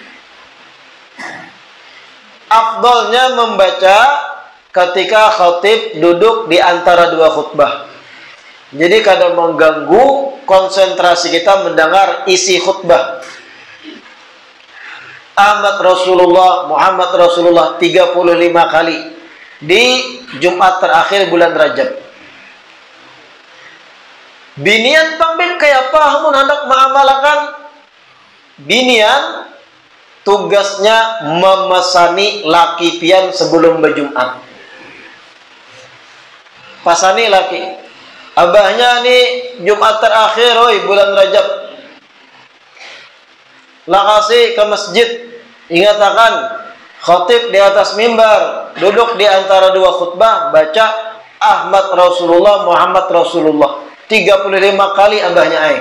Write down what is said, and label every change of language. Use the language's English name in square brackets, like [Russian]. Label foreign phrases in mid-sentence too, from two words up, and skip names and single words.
[Indonesian] Afdolnya membaca ketika khatib duduk di antara dua khutbah, jadi kada mengganggu konsentrasi kita mendengar isi khutbah. [Arabic] أحمد رسول الله محمد رسول الله [Indonesian] 35 kali di Jumat terakhir bulan Rajab. [Banjar] Binian pambil kayak apa hamun hendak mengamalkan binian, tugasnya memesani laki pian sebelum berjumat. Pasani laki, abahnya nih Jumat terakhir oi bulan Rajab, lakasi ke masjid, ingatakan khatib di atas mimbar, duduk di antara dua khutbah, baca [Arabic] أحمد رسول الله محمد رسول الله [Banjar] 35 kali abahnya aing.